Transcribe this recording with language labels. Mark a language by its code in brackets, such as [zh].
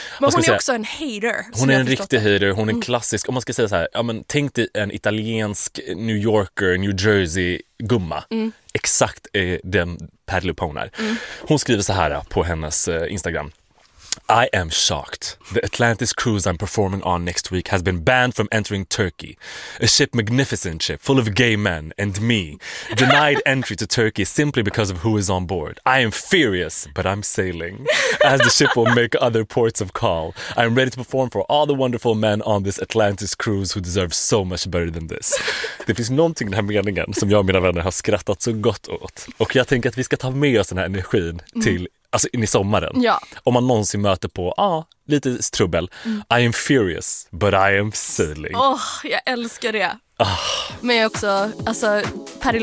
[sv] Men hon är också en hater. Hon är en riktig hater, hon är en klassisk. Om man ska säga så här, ja, men tänk dig en italiensk New Yorker, New Jersey gumma. Exakt den Patti LuPone är. Hon skriver så här på hennes Instagram: [en] I am shocked. The Atlantis cruise I'm performing on next week has been banned from entering Turkey. A ship, magnificent ship, full of gay men and me, denied entry to Turkey simply because of who is on board. I am furious, but I'm sailing, as the ship will make other ports of call. I am ready to perform for all the wonderful men on this Atlantis cruise who deserve so much better than this. [sv] Det finns någonting i den här meningen som jag och mina vänner har skrattat så gott åt. Och jag tänker att vi ska ta med oss den här energin till... Alltså in i sommaren. Ja. Om man någonsin möter på lite trubbel. [en] I am furious, but I am sailing. [sv] Åh, jag älskar det. Men jag också, alltså Patti